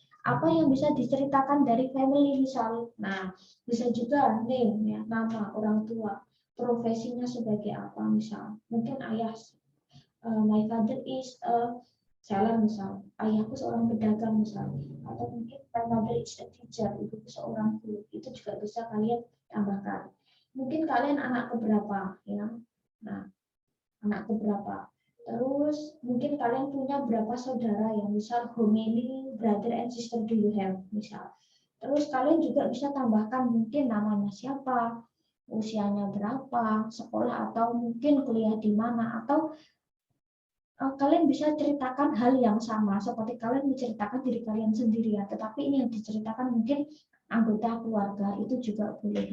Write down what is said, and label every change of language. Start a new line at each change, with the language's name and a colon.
Indonesian: Apa yang bisa diceritakan dari family misal? Nah, bisa juga name ya, nama orang tua, profesinya sebagai apa misal. Mungkin ayah,
English: my father is a seller
Indonesian: misal, ayahku seorang pedagang misal, atau mungkin
English: my mother is a teacher,
Indonesian: ibuku seorang guru, itu juga bisa kalian tambahkan. Mungkin kalian anak keberapa ya. Nah, anakku berapa. Terus mungkin kalian punya berapa saudara ya, misal
English: how many brother and sister do you have
Indonesian: misal. Terus kalian juga bisa tambahkan mungkin namanya siapa, usianya berapa, sekolah atau mungkin kuliah di mana, atau kalian bisa ceritakan hal yang sama seperti kalian menceritakan diri kalian sendiri ya, tetapi ini yang diceritakan mungkin anggota keluarga, itu juga boleh.